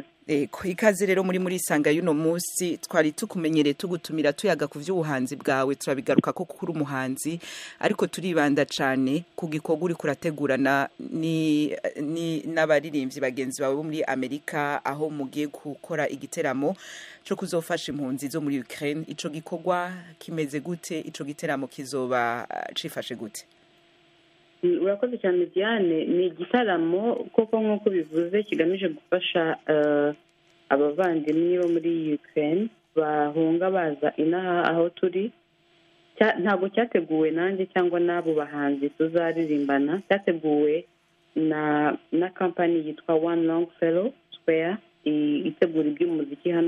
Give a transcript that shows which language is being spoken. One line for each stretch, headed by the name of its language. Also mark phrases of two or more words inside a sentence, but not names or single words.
Rundi: Ikaze rero Murisanga y'uno munsi twari tukumenyereye tugutumira tuyaga ku vy'ubuhanzi bwawe turabigaruka ko kuri umuhanzi ariko turibanda cane ku gikorwa uri kurategurana ni n'abaririmbyi bagenzi bawe bo muri Amerika aho mugiye gukora igiteramo cyo kuzofasha impunzi zo muri Ukraine. Ico gikorwa kimeze gute? Ico giteramo kizoba cifashe gute?
Kinyarwanda: Urakoze cyane Diane. Ni igitaramo koko nk'uko bivuze kigamije gufasha abavandimwe bo muri Ukraine bahunga baza inaha aho turi. Ntabwo cyateguwe nanjye cyangwa n'abo bahanzi tuzaririmbana, cyateguwe na company yitwa One Longfellow Square itegura iby'umuziki hano.